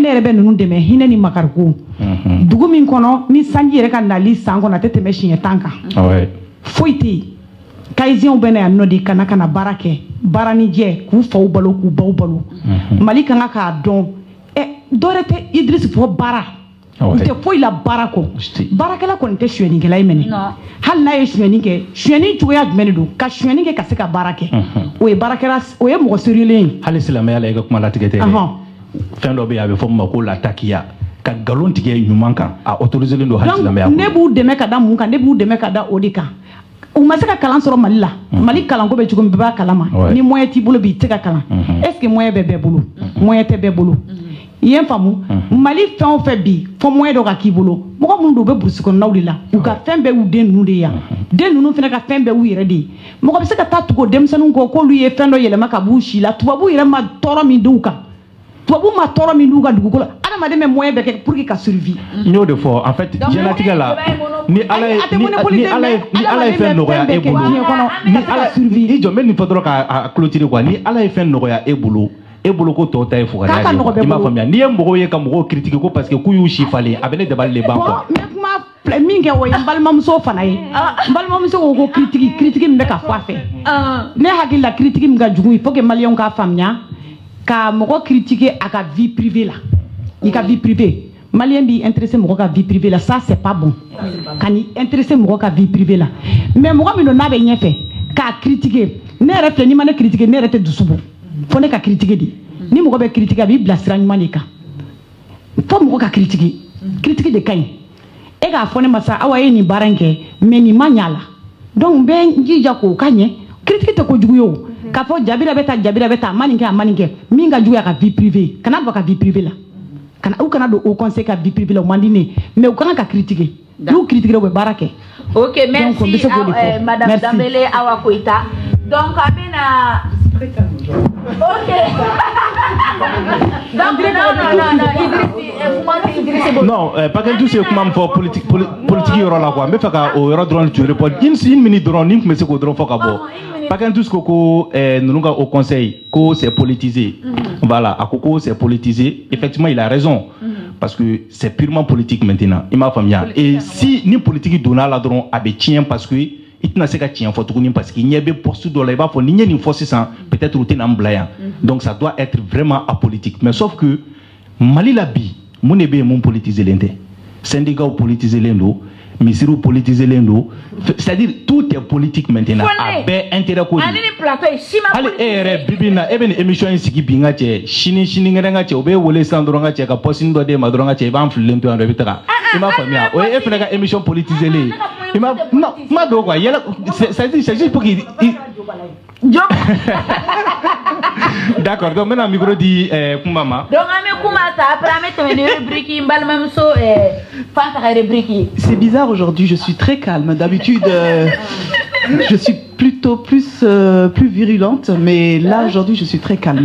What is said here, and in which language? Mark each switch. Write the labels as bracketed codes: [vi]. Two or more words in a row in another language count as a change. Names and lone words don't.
[bm] ne yɛrɛ bɛ ninnu dɛmɛ hinɛ ni makariko dugu min kɔnɔ ni sanji yɛrɛ ka nali san kɔnɔ a tɛ tɛmɛ siɲɛ 10 kan foyi tɛ yen kayisiyɛnw bɛ na yan nɔ de ka na baara kɛ baara ni jɛ k'u faw balo k'u baw balo Mali kan ka k'a dɔn dɔ wɛrɛ tɛ Idriss fɔ baara n tɛ foyi la baara kɔ baarakɛla kɔni tɛ suyɛnikɛla ye minɛ hali n'a ye suyɛni kɛ suyɛni cogoya jumɛn de don ka suyɛni kɛ ka se ka baara kɛ o ye baarakɛla o ye mɔgɔ serielen ye hali silamɛya la i ka kuma latigɛ tɛ fɛn dɔ bɛ yen a bɛ fɔ min ma ko latakiya ka nkalon tigɛ ɲuman kan a autorisé len don hali silamɛya ne b'u dɛmɛ ka da mun kan ne b'u dɛmɛ ka da o de kan u ma se ka kalan sɔrɔ Mali la Mali kalanko bɛ cogo min bɛɛ b'a kalama ni moyen t'i bolo bi i tɛ ka kalan [fr] est ce que [bm] moyen bɛ bɛɛ bolo moyen tɛ bɛɛ bolo i ye n faamu Mali fɛn o fɛn bi fɔ moyen dɔ ka k'i bolo mɔgɔ minnu don u bɛ burusi kɔnɔnaw de la u ka fɛn bɛɛ y'u den ninnu de ye yan den ninnu fana ka fɛn bɛɛ y'u yɛrɛ de ye mɔgɔ bɛ se ka taa tugu o denmisɛnninw kɔ k'olu ye fɛn dɔ yɛlɛma ka b'u si la tubabu yɛrɛ ma tɔɔrɔ min d'u kan tubabu ma tɔɔrɔ min d'u ka dugukolo adamaden bɛ moyen bɛɛ kɛ [fr] pour que [bm] ka survie n y'o de fɔ [fr] en fait [bm] diɲɛlatigɛ la ni ala ye fɛn nɔgɔya e bolo ni ala i jɔ n bɛ nin fɔ dɔrɔn k'a [fr] clôturer quoi [bm] ni ala ye fɛn nɔgɔya e bolo ko tɔ ta ye fugariya ye i m'a faamuya n'i ye mɔgɔw ye ka mɔgɔw critiquer ko [fr] parce que [bm] k'u y'u si falen a bɛ ne dabali de ban quoi n bɛ kuma min kɛ o ye n balimamuso fana ye n balimamuso ko ko critique min bɛ ka fɔ a fɛ ne hakili la critique min ka jugu [fr] il faut que [bm] maliyɛnw k'a faamuya ka mɔgɔ critiquer a ka [fr] vie privée [bm] la i ka [fr] vie privée [bm] maliyɛn b'i intéressé mɔgɔ ka [fr] vie privée [bm] la [fr] ça c'est pas bon [bm] ka n'i intéressé mɔgɔ ka [fr] vie privée [bm] la mais mɔgɔ min don n'a bɛ ɲɛfɛ k'a critiquer ne yɛrɛ filɛ n'i ma ne critiquer ne yɛrɛ tɛ dusu bɔ fo ne ka critiquer de ni mɔgɔ bɛ critiquer a b'i bila sira ɲuman de kan fo mɔgɔ ka critiquer de ka ɲi e k'a fɔ ne ma sa awa e ye nin baara in kɛ mais nin ma ɲa la donc n bɛ n jija k'o ka ɲɛ critique tɛ kojugu ye o k'a fɔ jabira bɛ ta a ma nin kɛ min ka jugu a ka [fr] vie privée [bm] kana don a ka [fr] vie privée [bm] la u kana don [fr] au conseil [bm] ka [fr] vie privée [bm] la o man di ne mais u kan ka critiquer n'u critiquer u bɛ baara kɛ [fr] ok merci madame Dambele Awa Koita donc [bm] a bɛna [fr] ok donc non pas que tout ce [bm] kuma fɔ politique yɔrɔ la quoi n bɛ fɛ ka o yɔrɔ dɔrɔn [fr] tu répondre une minute [bm] dɔrɔn ni n tun bɛ se k'o dɔrɔn fɔ ka bɔ Paquin-Tous ko ninnu ka [fr] au conseil [bm] ko [fr] c'est politisé voilà [bm] a ko [fr] c'est politisé effectivement il a raison parce que c'est purement politique maintenant il m'a [bm] faamuya [fr] et si [bm] ni politique donna la dɔrɔn a bɛ tiɲɛ [fr] parce que [bm] i tɛna se ka tiɲɛ fɔ tuguni [fr] parce que [bm] ɲɛ bɛ poste dɔ la i b'a fɔ ni ɲɛ nin fɔ sisan peut-être u tɛna n bila yan [fr] donc ça doit être vraiment apolitique mais sauf que [bm] Mali la bi mun de bɛ yen mun politisé len tɛ [fr] syndicats politisé [bm] len don misiriw politisé len don [fr] c'est-à-dire tout est politique maintenant [bm] a bɛɛ intérêt ko de hali e yɛrɛ bibi na e bɛ nin émission in sigi bi n ka cɛ sini ŋɛnɛ n ka cɛ o bɛ wele sisan dɔrɔn n ka cɛ ka poste dɔ d'e ma dɔrɔn n ka cɛ i b'an fililen to yan dɔrɔn i bɛ taga i m'a faamuya o ye e fana ka [fr] émission politisé [bm] len ye non kuma dɔw quoi yɛlɛ [fr] c'est juste pour qu'il d'accord donc maintenant micro [bm] di kuma ma donc an bɛ kuma ta après an bɛ tɛmɛ ni rubrique n balimamuso Fanta ka rubrique. [fr] C'est bizarre aujourd'hui, je suis très calme d'habitude je suis plutôt plus virulente, mais là aujourd'hui je suis très calme.